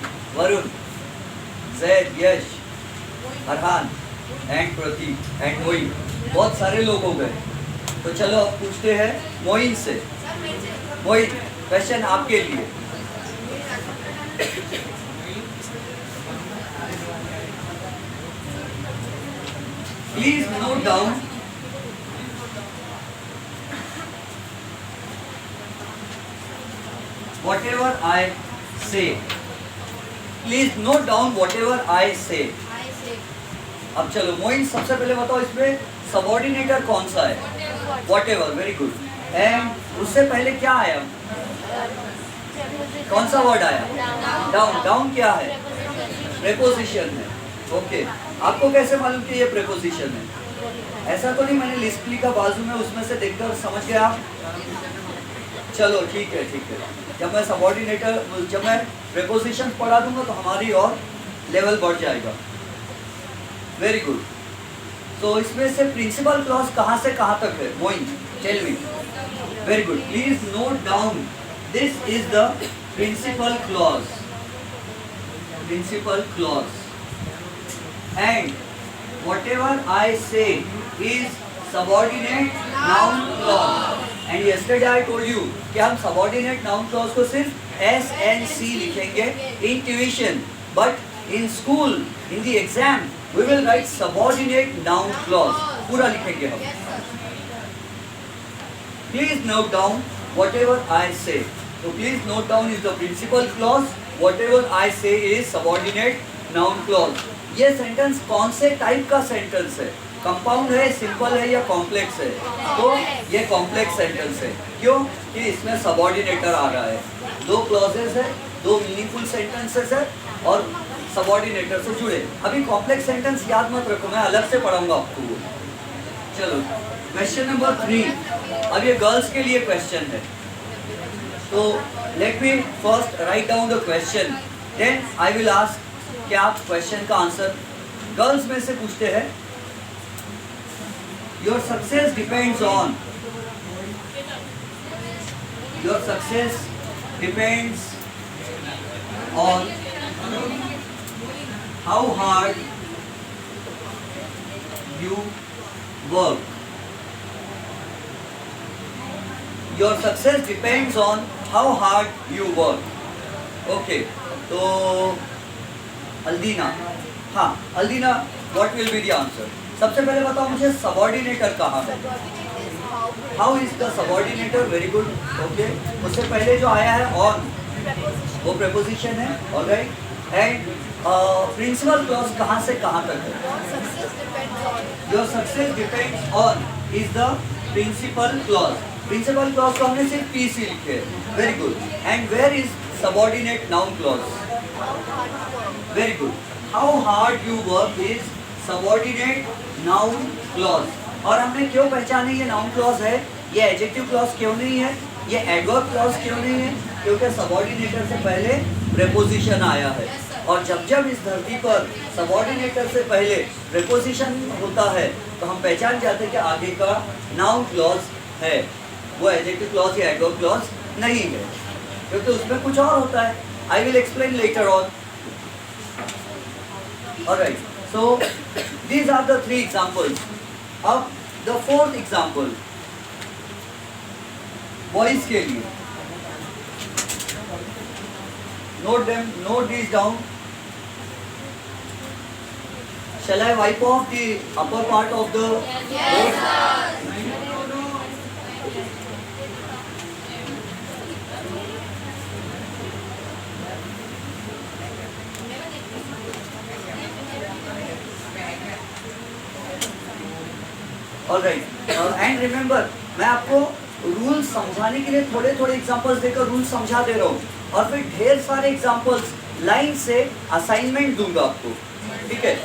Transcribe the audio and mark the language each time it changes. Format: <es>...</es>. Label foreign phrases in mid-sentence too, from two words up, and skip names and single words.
<hi>वरुण, जैद, यश, अरहान एंड प्रतीक एंड मोइन। बहुत सारे लोग हो गए। तो चलो अब पूछते हैं मोइन से।</hi> <en>मोइन, क्वेश्चन</en> <hi>आपके लिए।</hi> <en>please note down whatever I say. Please note down whatever I say.</en> <hi>अब चलो मोइन, सबसे पहले बताओ इसमें सबऑर्डिनेटर कौन सा है?</hi> <en>Whatever, very good.</en> <hi>एंड उससे पहले क्या आया? कौन सा वर्ड आया? डाउन। डाउन क्या है? प्रीपोजिशन है। ओके, आपको कैसे मालूम कि ये प्रेपोजिशन है? ऐसा तो नहीं मैंने लिस्ट लिखा बाजू में, उसमें से देखकर समझ गए आप? चलो ठीक है ठीक है। जब मैं सबऑर्डिनेटर, जब मैं प्रेपोजिशन पढ़ा दूंगा तो हमारी और लेवल बढ़ जाएगा।</hi> <en>very good.</en> <hi>तो इसमें से</hi> <en>principal clause</en> <hi>कहाँ से कहाँ तक है?</hi> <en>मोइन, tell me. very good, please note down, this is the principal clause, principal clause, एंड whatever I say is subordinate noun clause. And yesterday I told you</en> <hi>कि हम</hi> <en>subordinate noun clause</en> <hi>को सिर्फ</hi> <en>S and C लिखेंगे in tuition, but in school, in the exam, we will write subordinate noun clause.</en> <hi>पूरा लिखेंगे हम.</hi> <en>Please note down whatever I say. So please note down is the principal clause. Whatever I say is subordinate noun clause.</en> <hi>ये सेंटेंस कौन से टाइप का सेंटेंस है? कंपाउंड है, सिंपल है या कॉम्प्लेक्स है? तो ये</hi> <en>complex sentence</en> <hi>है। क्यों? कि इसमें सबऑर्डिनेटर आ रहा है। दो क्लॉजेस है, दो</hi> <en>meaningful sentences</en> <hi>है और सबऑर्डिनेटर से जुड़े। अभी</hi> <en>complex sentence</en> <hi>याद मत रखो, मैं अलग से पढ़ाऊंगा आपको वो।</hi> <en>चलो question number 3.</en> <hi>अब ये गर्ल्स के लिए क्वेश्चन है, तो</hi> <en>let me first write down the question, then I will ask</en> <hi>क्या आप क्वेश्चन का आंसर। गर्ल्स में से पूछते हैं,</hi> <en>your success depends on, your success depends on how hard you work, your success depends on how hard you work. ओके, तो अल्दीना, हाँ अल्दीना, what will be the answer?</en> <hi>सबसे पहले बताओ मुझे सबऑर्डिनेटर कहाँ है?</hi> <en>how is the subordinator? very good.</en> <hi>ओके, उससे पहले जो आया है ऑन, वो प्रेपोजिशन है, ऑलराइट।</hi> <en>and principal clause</en> <hi>कहाँ से कहाँ तक है?</hi> <en>your success depends on is the principal clause. principal clause</en> <hi>को हमने सिर्फ पी सी लिखे,</hi> <en>very good. and where is subordinate noun clause? Very good. How hard you work is subordinate noun clause.</en> <hi>और हमने क्यों पहचाने ये</hi> <en>noun clause</en> <hi>है? ये</hi> <en>adjective clause</en> <hi>क्यों नहीं है? ये</hi> <en>adverb clause</en> <hi>क्यों नहीं है? क्योंकि subordinator से पहले preposition आया है। और जब जब इस धरती पर subordinator से पहले preposition होता है तो हम पहचान जाते हैं कि आगे का</hi> <en>noun clause</en> <hi>है, वो</hi> <en>adjective clause</en> <hi>या</hi> <en>adverb clause</en> <hi>नहीं है, क्योंकि उसमें कुछ और होता है।</hi> <en>I will explain later on. Alright, so these are the 3 examples. अब the 4th example, boys</en> <hi>के लिए,</hi> <en>note them, note these down. Shall I wipe off the upper part of the board? Alright, and remember,</en> <hi>मैं आपको रूल समझाने के लिए थोड़े थोड़े एग्जांपल्स देकर रूल समझा दे रहा हूँ, और फिर ढेर सारे एग्जांपल्स लाइन से असाइनमेंट दूंगा आपको, ठीक है?</hi>